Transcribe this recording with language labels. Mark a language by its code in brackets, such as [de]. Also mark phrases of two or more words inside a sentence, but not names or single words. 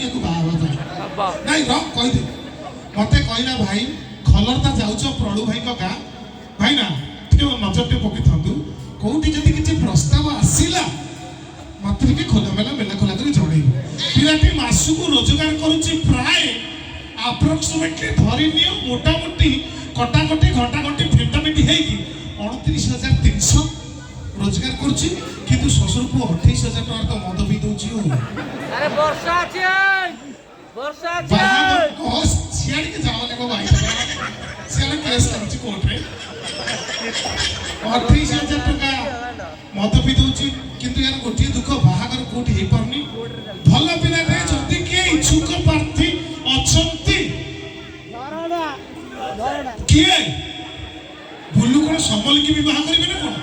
[or] ୟାକୁ ବାହା ହେବା ପାଇଁ ନାଇଁ ରଙ୍ଗ କହିଦେ ମତେ କହିଲା ଭାଇ ଖଲରଦା ଯାଉଛ ପ୍ରଳୁ ଭାଇଙ୍କ ଗାଁ ଭାଇ ନା ଟିକେ ନଜରଟେ ପକେଇଥାନ୍ତୁ କୋଉଠି ଯଦି କିଛି ପ୍ରସ୍ତାବ ଆସିଲା ମତେ ଟିକେ ଖୋଲାମେଲା ମେଲା ଖୋଲା କରି ଜଣେଇବ ପିଲାଟି ମାସକୁ ରୋଜଗାର କରୁଛି ପ୍ରାୟ ଆପ୍ରୋକ୍ସିମେଟଲି ଧରି ନିଅ ମୋଟାମୋଟି କଟାକଟି ଘଣ୍ଟାକଟି ଫେଣ୍ଟାଫେଣ୍ଟି ହେଇକି 29,300 ରୋଜଗାର କରୁଛି କିନ୍ତୁ ଶ୍ୱଶୁର ପୁଅ 28,000 ଟଙ୍କାର ତ ମଦ ପିଇ ଦଉଛି [bn] আরে বর্ষা আছে [or] ସିଆଡ଼ିକି ଯାଅନି ମୋ ଭାଇ ସିଆଡ଼େ କେସ୍ ଲାଗୁଛି କୋର୍ଟରେ 28,000 ଟଙ୍କା ମଦ ପିଇ ଦଉଛି କିନ୍ତୁ ୟାର ଗୋଟିଏ ଦୁଃଖ ବାହାଘର କୋଉଠି ହେଇପାରୁନି। ଭଲ ପିଲାଟେ ଯଦି କିଏ ଇଚ୍ଛୁକ ପ୍ରାର୍ଥୀ ଅଛନ୍ତି କିଏ ବୁଲୁ କଣ ସମଲିକି ବିବାହ କରିବେ ନା କଣ?